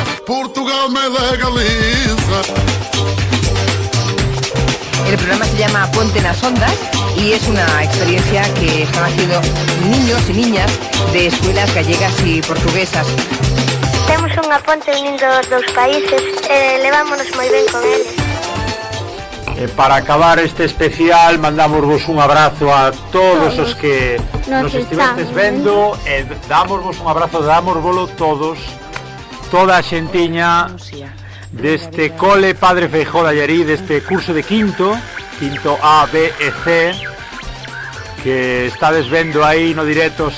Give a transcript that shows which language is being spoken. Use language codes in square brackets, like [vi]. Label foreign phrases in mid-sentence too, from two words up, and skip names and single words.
[es] Portugal me legaliza. El programa se llama Ponte nas Ondas y es una experiencia que están haciendo niños y niñas de escuelas gallegas y portuguesas. [gl] Temos unha ponte unindo os dous países e levámonos moi ben con eles. Para acabar este especial, mandamos un abrazo a todos os que nos estivestes vendo e damosvos un abrazo, damosvolo todos, toda a xentiña deste cole Padre Feijóo de Allariz, deste curso de quinto A, B e C, que estades vendo aí no directo.